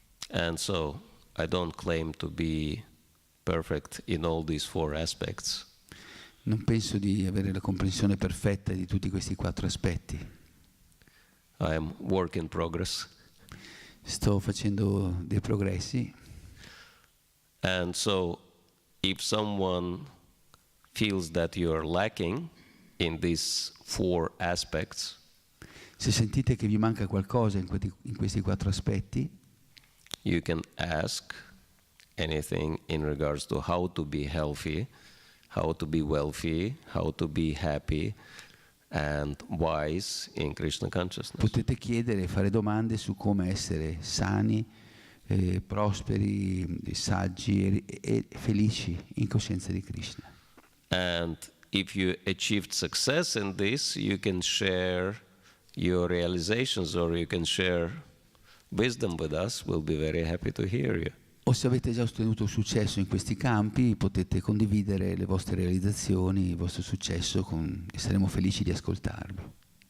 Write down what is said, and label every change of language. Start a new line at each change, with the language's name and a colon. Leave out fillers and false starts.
English: And so I don't claim to be perfect in all these 4 aspects.
Italian: Non penso di avere la comprensione perfetta di tutti questi 4 aspetti.
English: I am work in progress.
Italian: Sto facendo dei progressi.
English: And so if someone feels that you are lacking in these 4 aspects,
Italian: se sentite che vi manca qualcosa in questi 4 aspetti,
English: you can ask anything in regards to how to be healthy, how to be wealthy, how to be happy and wise in Krishna consciousness.
Italian: Potete chiedere e fare domande su come essere sani, prosperi, saggi e felici in coscienza di Krishna.
English: And if you achieved success in this, you can share your realizations or you can share wisdom with us. We'll be very happy to hear you.
Italian: O se avete già ottenuto successo in questi campi, potete condividere le vostre realizzazioni, il vostro successo, e saremo felici di ascoltarvi.